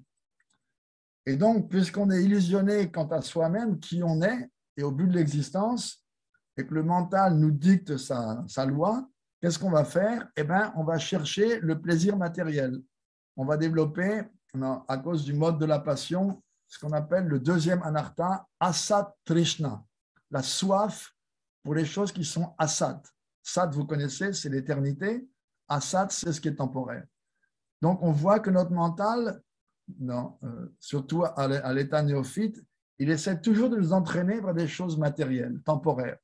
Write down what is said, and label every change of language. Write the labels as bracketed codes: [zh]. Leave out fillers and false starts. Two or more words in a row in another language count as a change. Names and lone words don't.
[fr] Et donc, puisqu'on est illusionné quant à soi-même, qui on est, et au but de l'existence, et que le mental nous dicte sa loi, qu'est-ce qu'on va faire? Eh bien, on va chercher le plaisir matériel. On va développer, à cause du mode de la passion, ce qu'on appelle le deuxième anartha, [sa] असत् तृष्णा, [fr] la soif pour les choses qui sont asat. Sat, vous connaissez, c'est l'éternité. Asat, c'est ce qui est temporaire. Donc, on voit que notre mental, surtout à l'état néophyte, il essaie toujours de nous entraîner vers des choses matérielles, temporaires.